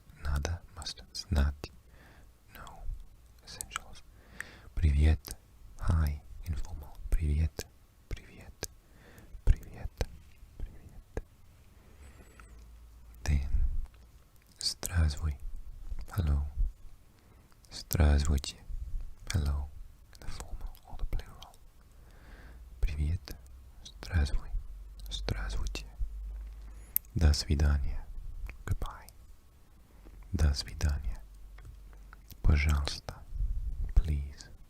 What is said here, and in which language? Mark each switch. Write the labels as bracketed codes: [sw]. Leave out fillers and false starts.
[ru] Надо, [en] must, [ru] знать. [en] Know. Essentials. [ru] Привет, [en] hi, informal. [ru] Привет, привет, привет, привет. [en] Then, [ru] здравствуй, [en] hello. [ru] Здравствуйте, [en] hello, the formal or the plural. [ru] Привет, здравствуй, здравствуйте. До свидания, [en] goodbye. [ru] До свидания. Пожалуйста, [en] please.